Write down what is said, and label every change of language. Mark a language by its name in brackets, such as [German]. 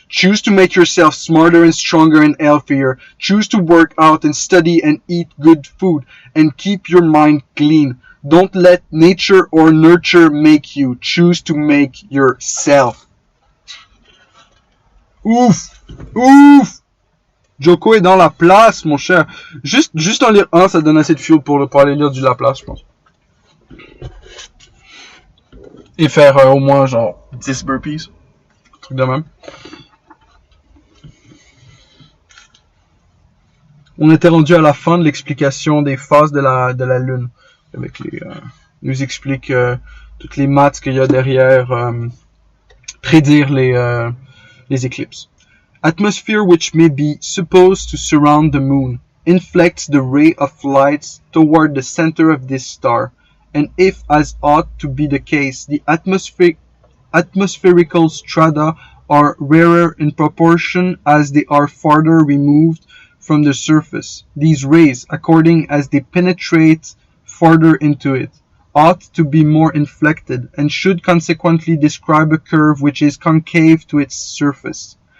[English] Choose to make yourself smarter and stronger and healthier. Choose to work out and study and eat good food and keep your mind clean. Don't let nature or nurture make you. Choose to make yourself. Ouf! Ouf! [French] Joko est dans la place, mon cher. Juste en lire un, ça donne assez de fuel pour aller lire du Laplace, je pense. Et faire au moins genre 10 burpees. Un truc de même. On était rendu à la fin de l'explication des phases de la Lune. Avec nous explique toutes les maths qu'il y a derrière prédire les éclipses. [English] Atmosphere which may be supposed to surround the moon inflects the ray of light toward the center of this star, and if, as ought to be the case, the atmospherical strata are rarer in proportion as they are farther removed from the surface, these rays, according as they penetrate farther into it, ought to be more inflected, and should consequently describe a curve which is concave to its surface.